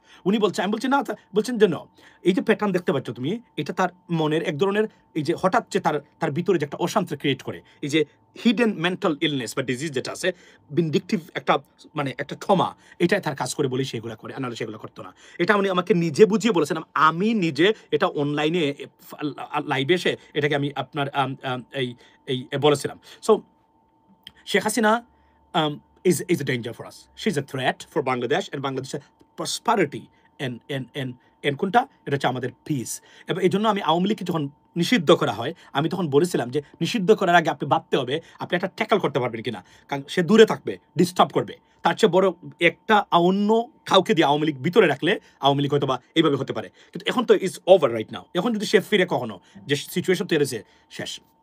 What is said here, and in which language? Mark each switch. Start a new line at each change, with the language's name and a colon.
Bangla: উনি বলছে, আমি বলছি না, বলছেন যে এই যে প্যাটার্ন দেখতে পাচ্ছ তুমি, এটা তার মনের এক ধরনের এই যে হঠাৎ যে তার ভিতরে যে একটা অশান্তি ক্রিয়েট করে, এই যে হিডেন মেন্টাল ইলনেস বা ডিজিজ যেটা আছে, ভিন্ডিকটিভ একটা মানে একটা ট্রমা, এটাই তার কাজ করে বলি সেগুলো করে, নাহলে সেগুলো করতো না। এটা উনি আমাকে নিজে বুঝিয়ে বলেছেন, আমি নিজে এটা অনলাইনে লাইভে এসে এটাকে আমি আপনার এই বলেছিলাম।
English: So Sheikh Hasina is a danger for us. She's a threat for Bangladesh and Bangladesh's prosperity and
Bangla: কোনটা, এটা হচ্ছে আমাদের পিস। এবং এই জন্য আমি আওয়ামী লীগকে যখন নিষিদ্ধ করা হয়, আমি তখন বলেছিলাম যে নিষিদ্ধ করার আগে আপনি ভাবতে হবে আপনি একটা ট্যাকল করতে পারবেন কিনা, কারণ সে দূরে থাকবে, ডিস্টার্ব করবে। তার চেয়ে বড় একটা অন্য কাউকে দিয়ে আওয়ামী লীগ ভিতরে রাখলে আওয়ামী লীগ হয়তো বা এইভাবে হতে পারে। কিন্তু এখন তো
English: Is over right now.
Bangla: এখন যদি সে ফিরে কখনো, যে সিচুয়েশন তৈরি হয়েছে, শেষ।